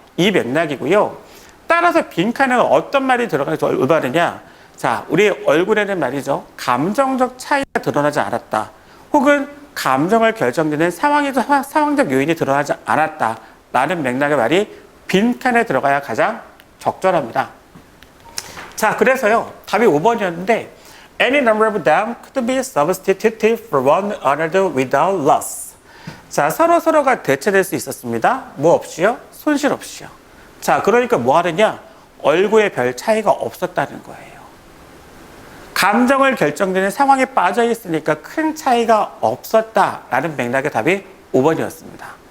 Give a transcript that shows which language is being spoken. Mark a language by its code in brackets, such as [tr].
[ko] 이 맥락이고요. 따라서 빈칸에는 어떤 말이 들어가서 올바르냐? 자, 우리 얼굴에는 말이죠. 감정적 차이가 드러나지 않았다. 혹은 감정을 결정짓는 상황적 요인이 드러나지 않았다. 라는 맥락의 말이 빈칸에 들어가야 가장 적절합니다. 자, 그래서요. 답이 5번이었는데 [en] Any number of them could be substituted for one another without loss. [ko] 자, 서로가 대체될 수 있었습니다. 뭐 없이요? 손실 없이요. 자, 그러니까 뭐 하느냐? 얼굴에 별 차이가 없었다는 거예요. 감정을 결정되는 상황에 빠져 있으니까 큰 차이가 없었다라는 맥락의 답이 5번이었습니다.